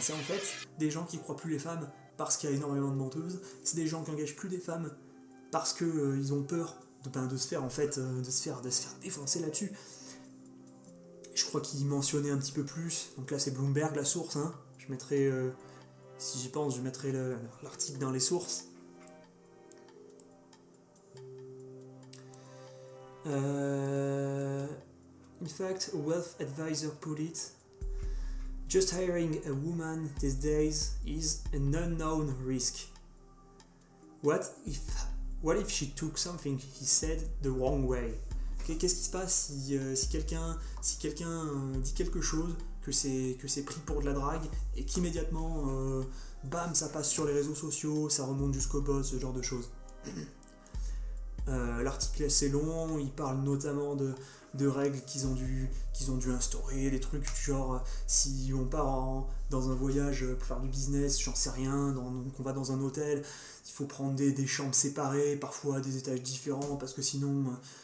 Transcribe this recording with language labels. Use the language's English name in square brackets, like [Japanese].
[French] C'est en fait des gens qui croient plus les femmes parce qu'il y a énormément de menteuses, c'est des gens qui engagent plus des femmes parce que ils ont peur de se faire défoncer là-dessus. Je crois qu'il mentionnait un petit peu plus, donc là c'est Bloomberg la source, hein. Je mettrai, si j'y pense, je mettrai l'article dans les sources. [English] In fact, a wealth advisor put it, just hiring a woman these days is an unknown risk. What if she took something he said the wrong way? [French] Qu'est-ce qui se passe si quelqu'un dit quelque chose, que c'est pris pour de la drague, et qu'immédiatement, ça passe sur les réseaux sociaux, ça remonte jusqu'au boss, ce genre de choses. L'article est assez long, il parle notamment de règles qu'ils ont dû instaurer, des trucs du genre, si on part dans un voyage pour faire du business, j'en sais rien, donc on va dans un hôtel, il faut prendre des chambres séparées, parfois des étages différents, parce que sinon...